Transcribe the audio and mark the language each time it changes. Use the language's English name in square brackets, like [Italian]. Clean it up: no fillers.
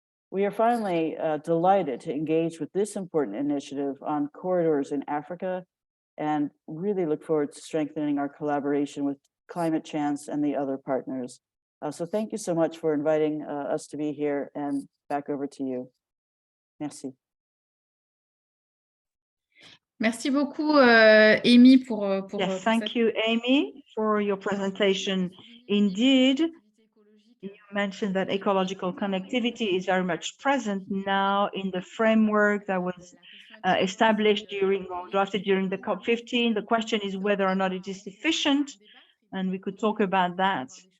[English] We are finally delighted to engage with this important initiative on corridors in Africa and really look forward to strengthening our collaboration with Climate Chance and the other partners. So thank you so much for inviting us to be here, and back over to you. [French] Merci. Merci beaucoup, Amy, pour [English] yes, thank you, Amy, for your presentation. Indeed, you mentioned that ecological connectivity is very much present now in the framework that was established during or drafted during the COP15. The question is whether or not it is sufficient, and we could talk about that.